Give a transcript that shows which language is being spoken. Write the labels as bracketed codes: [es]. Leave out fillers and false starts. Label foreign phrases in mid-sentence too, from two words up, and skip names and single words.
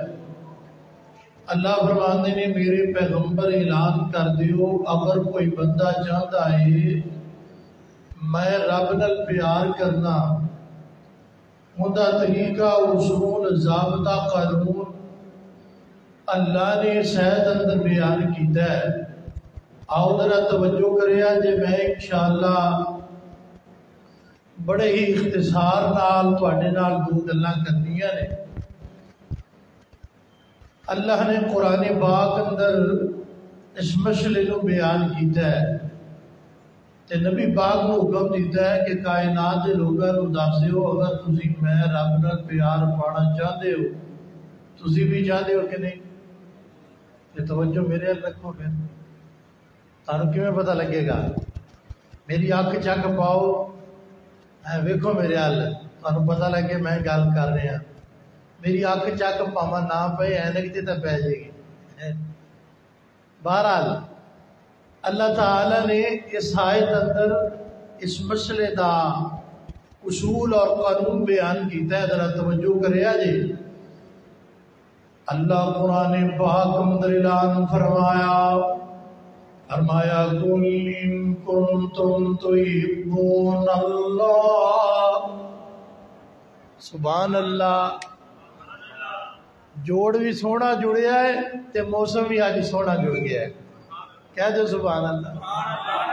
[pa] اللہ فرماندے نے میرے پیغمبر اعلان کر دیو اگر کوئی بندہ چاہتا ہے میں رب نال پیار کرنا، اوندا طریقہ اصول ضابطہ قانون اللہ نے صحت اندر بیان کیتا ہے۔ آؤ ذرا توجہ کریا جے میں انشاءاللہ بڑے ہی اختصار نال تواڈے نال دو گلاں کرنیاں نے۔ اللہ نے قرآن پاک اندر اس مسئلے کو بیان کیتا ہے تے نبی پاک کو حکم دیتا ہے کہ کائنات دے لوگاں نوں دس دیو اگر تسی میں رب نال پیار پانا چاہتے ہو، تسی بھی چاہتے ہو کہ نہیں؟ یہ توجہ میرے حال رکھو، پھر تانوں کیویں پتہ لگے گا؟ میری اکھ چک پاؤ، ویکھو میرے حال، تانوں پتہ لگے میں گل کر رہا۔ میری اکھ چک پاواں نہ پے اینک تے تے پے جائے گی۔ بہرحال اللہ تعالی نے اس آیت اندر اس مسئلے دا اصول اور قانون بیان کیتا ہے، ذرا توجہ کریا جی۔ اللہ قرآن پاک اندر اعلان فرمایا [ar] قل ان کنتم تحبون اللہ، سبحان اللہ، [pa] جوڑ بھی سونا جڑیا ہے تے موسم بھی آج سونا جڑ گیا ہے، کہہ دو [ar] سبحان اللہ۔